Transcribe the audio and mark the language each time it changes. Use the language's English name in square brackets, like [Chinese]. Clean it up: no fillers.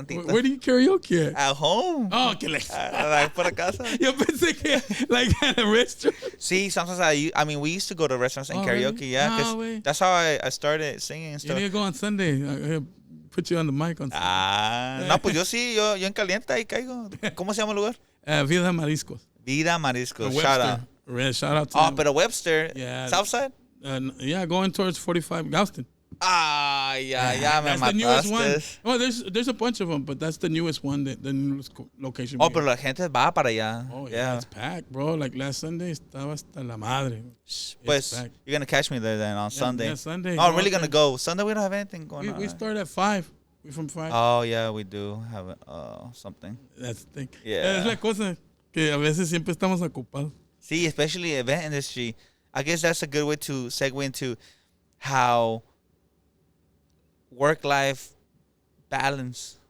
[English] Where do you karaoke at? At home. [Spanish] Oh, que like por la casa. Yo pensé que [English] like at a restaurant. See, sometimes I mean, we used to go to restaurants and karaoke, really? yeah, because that's how I started singing and stuff. You need to go on Sunday. I'll put you on the mic on Sunday. [Spanish] No, pues yo sí, yo en caliente ahí caigo. ¿Cómo se llama el lugar? Vida Mariscos. Vida Mariscos. [English] Shout out. Shout out to them. [Spanish] Pero Webster, [English] yeah. Southside? Going towards 45 Galveston. Yeah, me that's the newest one. Well, there's a bunch of them, but that's the newest one, the newest location. [Spanish] Pero la gente va para allá. [English] Oh, yeah, it's packed, bro. Like last Sunday, [Spanish] estaba hasta la madre. [English] Pues, you're going to catch me there then on Sunday. Yeah, Sunday. Oh, I'm really going to go. Sunday, we don't have anything going on. We start at 5. We from 5. Oh, yeah, we do have something. That's the thing. Yeah. [Spanish] Es la cosa que a veces siempre estamos ocupados. [English] See, especially event industry. I guess that's a good way to segue into how work-life balance.